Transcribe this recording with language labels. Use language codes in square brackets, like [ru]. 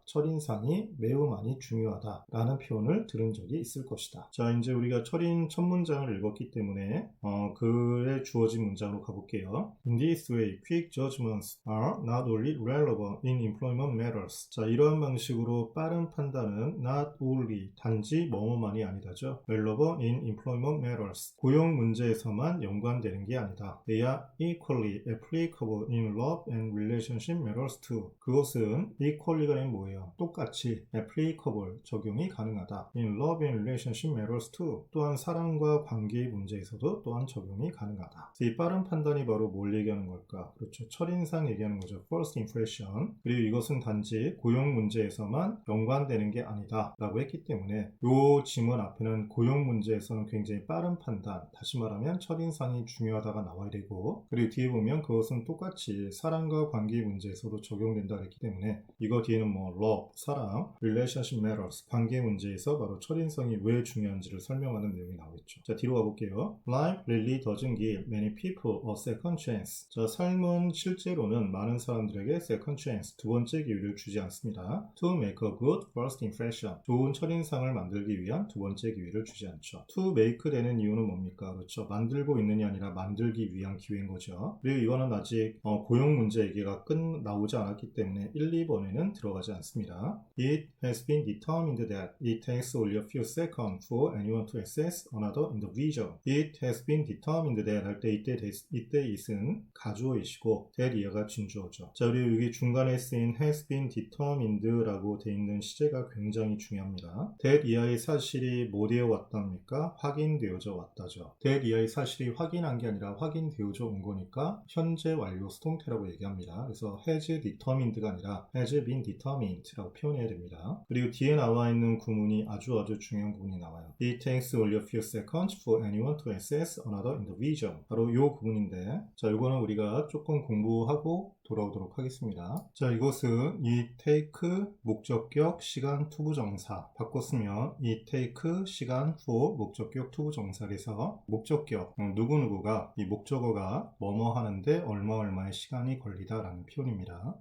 [ko] 첫인상이 매우 많이 중요하다 라는 표현을 들은 적이 있을 것이다. 자, 이제 우리가 첫 문장을 읽었기 때문에 글에 주어진 문장으로 가볼게요. [en] In this way, quick judgments are not only relevant in employment matters. [ko] 자, 이러한 방식으로 빠른 판단은 not only, 단지 뭐뭐만이 아니다죠. [en] relevant in employment matters. [ko] 고용 문제에서만 연관되는 게 아니다. [en] They are equally applicable in love and relationship matters too. [ko] 그것은 equally가 아니면 뭐예요? 똑같이 applicable, 적용이 가능하다. [en] in love and relationship matters too. [ko] 또한 사랑과 관계의 문제에서도 또한 적용이 가능하다. 이 빠른 판단이 바로 뭘 얘기하는 걸까? 그렇죠. 첫인상 얘기하는 거죠. [en] First impression. [ko] 그리고 이것은 단지 고용 문제에서만 연관되는 게 아니다 라고 했기 때문에 이 지문 앞에는 고용 문제에서는 굉장히 빠른 판단, 다시 말하면 첫인상이 중요하다가 나와야 되고, 그리고 뒤에 보면 그것은 똑같이 사랑과 관계 문제에서도 적용된다 그랬기 때문에 이거 뒤에는 뭐 love, 사랑, relationship matters, 관계 문제에서 바로 첫인상이 왜 중요한지를 설명하는 내용이 나오겠죠. 자, 뒤로 가볼게요. [en] Life really doesn't give many people a second chance. [ko] 자, 삶은 실제로는 많은 사람들에게 second chance, 두 번째 기회를 주지 않습니다. [en] To make a good first impression. [ko] 좋은 첫인상을 만들기 위한 두 번째 기회를 주지 않죠. To make 되는 이유는 뭡니까? 그렇죠. 만들고 있는이 아니라 만들기 위한 기회인 거죠. 그리고 이거는 아직 고용 문제 얘기가 나오지 않았기 때문에 1, 2번에는 들어가지 않습니다. [en] It has been determined that it takes only a few seconds for anyone to assess another individual. It has been determined that [ko] 할 때 이때 it은 가주어이시고 that 이하가 진주어죠. 자, 그리고 여기 중간에 쓰인 has been determined 라고 돼 있는 시제가 굉장히 중요합니다. that 이하의 사실이 뭐 되어 왔답니까? 확인되어져 왔다죠. that 이하의 사실이 확인한 게 아니라 확인되어져 온 거니까 현재 완료 수동태라고 얘기합니다. 그래서 has determined가 아니라 has been determined 라고 표현해야 됩니다. 그리고 뒤에 나와 있는 구문이 아주 중요한 구문이 나와요. [en] It takes only a few seconds for anyone to assess another individual. [ko] 바로 이 구문인데, 자, 이거는 우리가 조금 공부하고 돌아오도록 하겠습니다. 자, 이것은 이 take 목적격 시간 투부정사 바꿔 쓰면 이 take 시간 for 목적격 투부정사에서 목적격 누구누구가 이 목적어가 뭐뭐 하는데 얼마의 시간이 걸리다 라는 표현입니다.